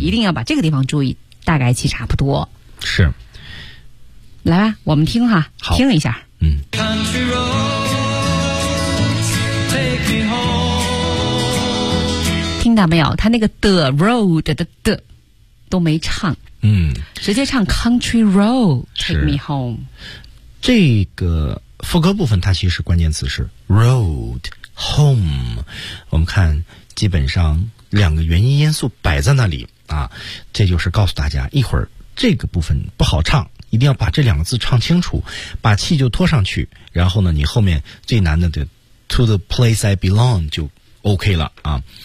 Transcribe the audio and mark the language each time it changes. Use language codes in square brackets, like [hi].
[zh] 一定要把这个地方注意，大概其差不多。是，来吧，我们听哈，听一下，嗯。 [en] Country road, take me home。 [zh] 听到没有？他那个 the road 的都没唱，嗯，直接唱 [en] country road take me home。 [zh] 这个副歌部分，它其实关键词是 road。 Home， 我们看基本上两个原因因素摆在那里啊，这就是告诉大家一会儿这个部分不好唱，一定要把这两个字唱清楚，把气就拖上去，然后呢你后面最难的的 [en] to the place I belong [zh] 就 OK 了啊。